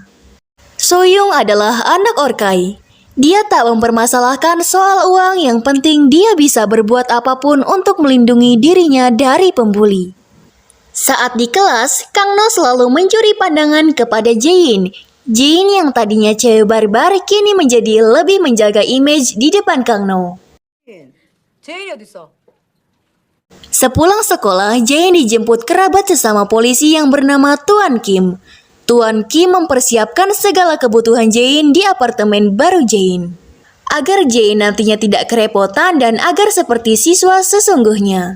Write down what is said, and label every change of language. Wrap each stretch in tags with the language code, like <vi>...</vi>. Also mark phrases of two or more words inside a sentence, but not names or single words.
<id>Soyoung adalah anak Orkai. Dia tak mempermasalahkan soal uang, yang penting dia bisa berbuat apapun untuk melindungi dirinya dari pembuli. Saat di kelas, Kang No selalu mencuri pandangan kepada Jain. Jain yang tadinya cewek barbar kini menjadi lebih menjaga image di depan Kang No.</id> <ko>제인이 어딨어?</ko> <id>Sepulang sekolah, Jain dijemput kerabat sesama polisi yang bernama Tuan Kim. Tuan Kim mempersiapkan segala kebutuhan Jain di apartemen baru Jain. Agar Jain nantinya tidak kerepotan dan agar seperti siswa sesungguhnya.</id>